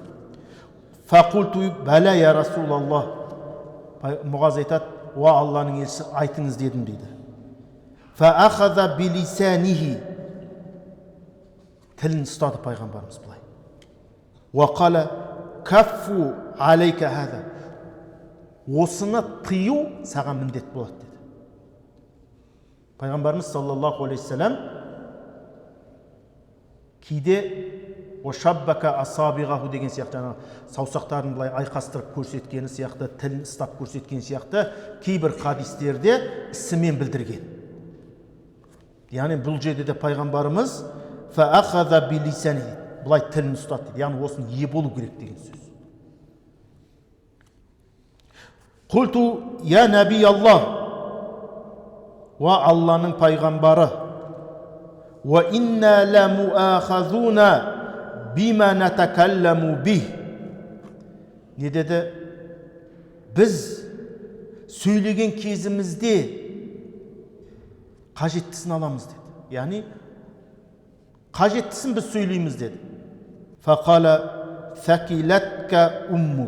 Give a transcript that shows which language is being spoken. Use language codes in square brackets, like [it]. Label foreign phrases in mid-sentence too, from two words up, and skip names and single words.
[ar] فقلت بلى يا رسول الله. [kk] Мұғаз айтады: «Уа Алланың елшісі, айтыңыз» дедім дейді. [ar] فأخذ بلسانه, [kk] тілін ұстады пайғамбарымыз былай. [ar] وقال كف عليك هذا, [kk] осыны тыю саған міндет болады деді. Пайғамбарымыз [ar] صلى الله عليه وسلم [kk] кейде [ar] «وشبك أصابعه» [kk] деген сияқты, саусақтарын былай айқастырып көрсеткені сияқты, тілін ұстап көрсеткен сияқты кейбір хадистерде ісімен білдірген. Яғни бұл жерде де пайғамбарымыз [ar] «فأخذ بلسان», [kk] былай тілін ұстады дейді. Яғни осыны ие болу керек деген сөз. [ar] «قلت يا نبي الله», [kk] уа Алланың пайғамбары, [ar] «وإنا لمؤاخذون بما نتكلم به». [kk] Не деді? Біз сөйлеген кезімізде қажеттісін аламыз деді. Яғни қажеттісін біз сөйлейміз деді. [ar] فقال ثكلتك أمك.